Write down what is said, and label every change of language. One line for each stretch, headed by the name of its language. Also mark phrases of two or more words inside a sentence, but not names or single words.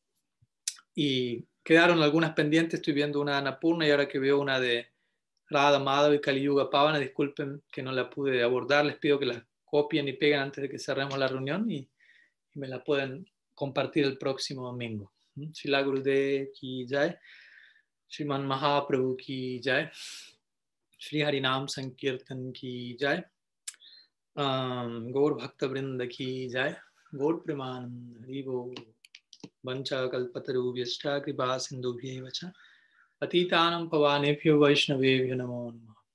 Spanish: Y quedaron algunas pendientes. Estoy viendo una de Annapurna y ahora que veo una de Radha Madhava y Kali Yuga Pavana, disculpen que no la pude abordar. Les pido que la copien y peguen antes de que cerremos la reunión y me la pueden compartir el próximo domingo.
Bangla: শ্রীল গুরুদেব কি জয়, শ্রীমন মহাপ্রভু কি জয়, শ্রী হরিনাম সংকীর্তন কি জয়, গৌর ভক্ত বৃন্দ কি জয়, গৌর প্রেমানন্দ হরিবো,
Sanskrit: वाञ्छा कल्पतरुभ्यश्च कृपा सिन्धुभ्येव च पतितानाम् पावनेभ्यो वैष्णवेभ्यो नमो नमः.